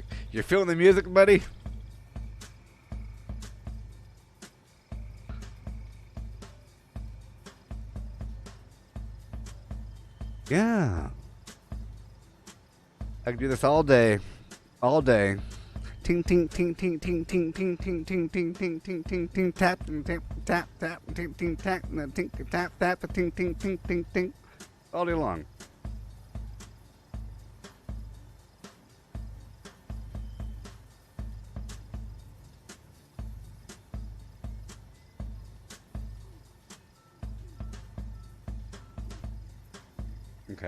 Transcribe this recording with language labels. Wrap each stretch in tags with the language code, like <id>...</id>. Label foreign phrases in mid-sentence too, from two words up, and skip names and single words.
<en>You're feeling the music, buddy? Yeah. I can do this all day. All day. Ting ting ting ting ting ting ting ting ting ting ting ting ting ting tap tap tap tap ting ting tap ting tap tap ting ting ting ting ting all day long. Okay.</en>